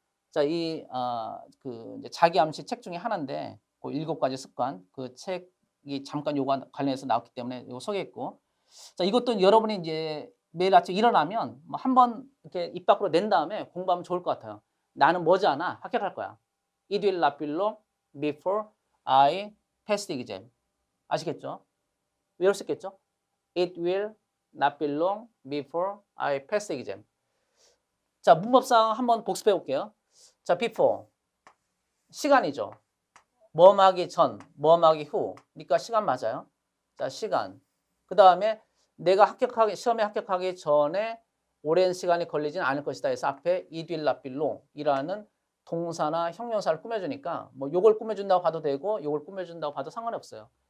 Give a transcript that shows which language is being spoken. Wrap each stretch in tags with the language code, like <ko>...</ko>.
<ko>자, 그 이제 자기 암시 책 중에 하나인데 그 7가지 습관 그 책이 잠깐 요거 관련해서 나왔기 때문에 요거 소개했고 자, 이것도 여러분이 이제 매일 아침 일어나면 뭐 한번 이렇게 입 밖으로 낸 다음에 공부하면 좋을 것 같아요. 나는 뭐지 않아? 합격할 거야.</ko> <en>It will not be long before I pass the exam.</en> <ko>아시겠죠? 외울 수 있겠죠?</ko> <en>It will not be long before I pass the exam.</en> <ko>자, 문법상 한번 복습해 볼게요. 자, before. 시간이죠. 뭐하기 전, 뭐하기 후. 그러니까 시간 맞아요. 자, 시간. 그 다음에 내가 시험에 합격하기 전에 오랜 시간이 걸리진 않을 것이다 해서 앞에</ko> <en>it will not be long</en> <ko>이라는 동사나 형용사를 꾸며주니까 뭐 요걸 꾸며준다고 봐도 되고 요걸 꾸며준다고 봐도 상관이 없어요.</ko>